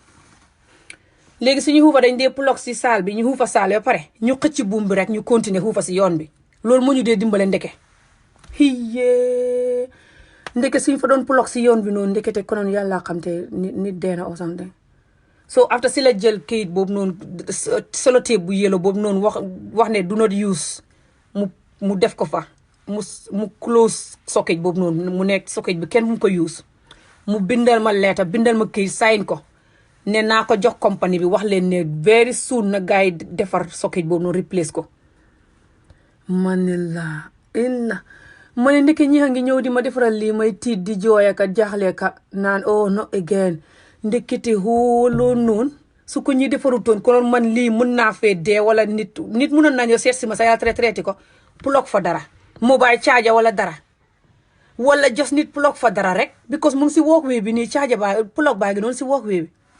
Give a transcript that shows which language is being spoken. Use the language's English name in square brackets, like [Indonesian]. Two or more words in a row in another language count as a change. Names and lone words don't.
[Wolof] léegi suñu xuufa dañ dee plug si saal bi ñu xuufa saal ba pare ñu xëcc buum bi rek ñu continuer xuufa si yoon bi loolu moo ñu dee dimbale ndeke ndeke suñ fa doon plug si yoon bi noonu ndekete konoon yàlla xam te nit deena [English] or something so after [Wolof] si la jël kayit boobu noonu sellotape bu yellow boobu noonu wax ne [English] do not use [Wolof] mu def ko fa mu [English] close socket [Wolof] boobu noonu mu nekk socket bi kenn mu ko use mu bindal ma letter bindal ma kayit sign ko ne naa ko jox compagnie bi wax leen ne [English] very soon [Wolof] na gars yi defar socket boobu noonu replace ko ma ne ndeke ñi ngi ñëw di ma defaral lii may tiit di jooy ka jaaxle ka naan [English] oh no again [Wolof] ndekete loolu noonu su ko ñi defarutoon konoon man lii mun naa fee dee wala nit munoon nañoo seet si ma sa yàlla traité ko plug fa dara [English] mobile charger [Wolof] wala dara wala just nit plug fa dara rek because mu ngi si walkway bi nii charger ba plug baa ngi noonu si walkway bi